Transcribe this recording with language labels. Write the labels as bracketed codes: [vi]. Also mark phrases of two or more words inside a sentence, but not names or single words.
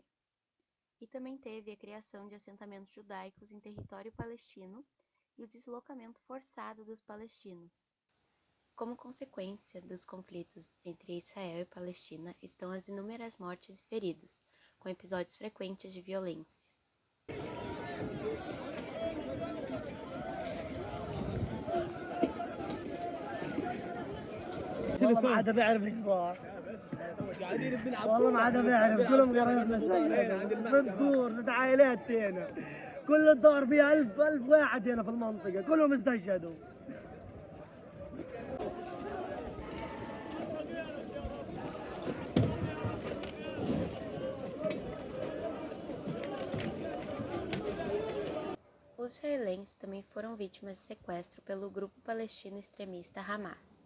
[pt] E também teve a criação de assentamentos judaicos em território palestino e o deslocamento forçado dos palestinos. Como consequência dos conflitos entre Israel e Palestina estão as inúmeras mortes e feridos, com episódios frequentes de violência. [ar] والله ما عاد بعرف ايش صار. والله ما عاد بعرف كلهم قرايبنا في الدور في عائلات هنا كل الدار فيها 1000 واحد هنا في المنطقة كلهم استشهدوا. [pt] Os israelenses também foram vítimas de sequestro pelo grupo palestino extremista Hamas.